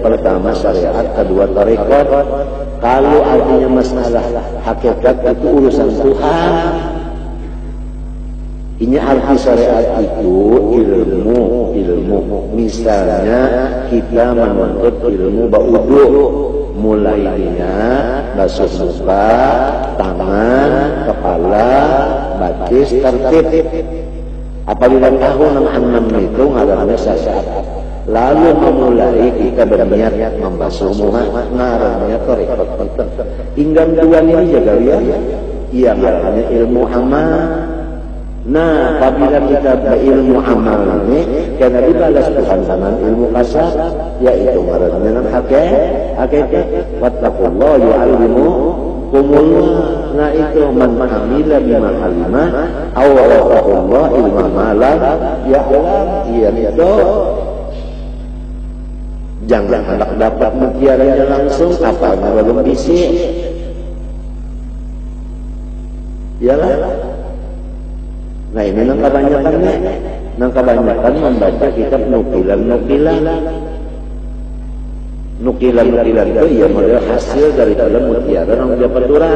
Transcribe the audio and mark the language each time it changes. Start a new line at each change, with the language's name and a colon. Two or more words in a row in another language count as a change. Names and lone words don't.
Banjar: Pertama syariat, kedua tarekat. Kalau artinya masalah hakikat itu urusan Tuhan. Ini arti syariat itu ilmu. Misalnya kita menuntut ilmu ba'udu, mulainya basuh muka, tangan, kepala, batis, tertib. Apabila tahu enam itu ngarannya syariat. Lalu memulai kita berniat membasuh muka, ngarannya tarekat. Hingga dua ini jaga ya. Iya ngarannya ilmu amal. Nah, apabila kita berilmu amal ini, karena dibalas Tuhan dengan ilmu kasar, yaitu ngaranna hakikat.
Arabic: واتقوا الله ويعلمكم الله.
Banjar: Nah itu
Arabic: من عمل بما علم أورثه الله علم ما لم يعلم.
Banjar: Iya itu. Jangan hendak dapat mutiaranya langsung, apanya belum bisik. Yalah. Nah ini nang kebanyakan membaca kitab nukilan itu ya model hasil daripada mutiara yang dapat orang.